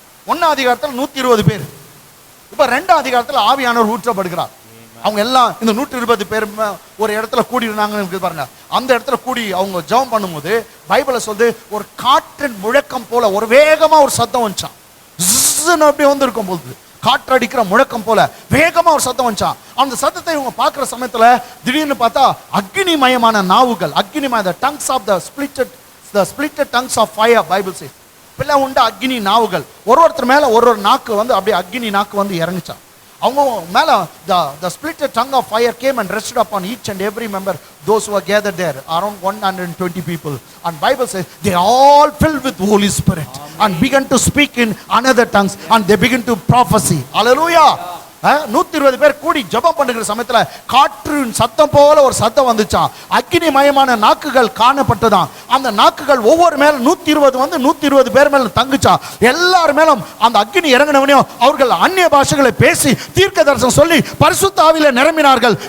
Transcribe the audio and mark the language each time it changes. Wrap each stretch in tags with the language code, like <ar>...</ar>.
<ta>1ஆம் அதிகாரத்தில் 120 பேர். இப்போ 2ஆம் அதிகாரத்தில் ஆவியானவர் ஊற்றப்படுகிறார். அவங்க எல்லாம் இந்த 120 பேர் ஒரு இடத்துல கூடி இருந்தாங்கன்னு பாருங்க. அந்த இடத்துல கூடி அவங்க ஜெபம் பண்ணும்போது பைபிள்ல சொல்லுது, ஒரு காற்றின் முழக்கம் போல ஒரு வேகமா ஒரு சத்தம் வந்துச்சான். அப்படியே வந்து இருக்கும் போது காற்றடிக்கிற முழக்கம் போல வேகமா ஒரு சத்தம் வந்துச்சான். அந்த சத்தத்தை இவங்க பார்க்குற சமயத்துல திடீர்னு பார்த்தா அக்னிமயமான நாவுகள்,</ta> <en>the tongues of the splitted tongues of fire, Bible says.</en> <ta>பிள்ளை உண்டு அக்னி நாவுகள். ஒருத்தர் மேல ஒரு நாக்கு வந்து அப்படியே அக்னி நாக்கு வந்து இறங்குச்சான். அவங்க மேல</ta> <en>the split tongue of fire came and rested upon each and every member, those who were gathered there, around 120 people. And Bible says they all filled with Holy Spirit. Amen. And began to speak in another tongues, and they began to prophesy. Hallelujah.</en> <ta>120 பேர் கூடி ஜெபம் பண்ணுகிற சமயத்துல காற்றின் சத்தம் போல ஒரு சத்தம் வந்துச்சான். அக்கினி மயமான நாக்குகள் காணப்பட்டதாம். அந்த நாக்குகள் ஒவ்வொரு மேல 120 வந்து 120 பேர் மேல தங்குச்சான். எல்லார் மேலும் அந்த அக்கினி இறங்கினவனையும் அவர்கள் அந்நிய பாஷைகளை பேசி தீர்க்க தரிசனம் சொல்லி பரிசுத்த ஆவியில நிரம்பினார்கள்.</ta>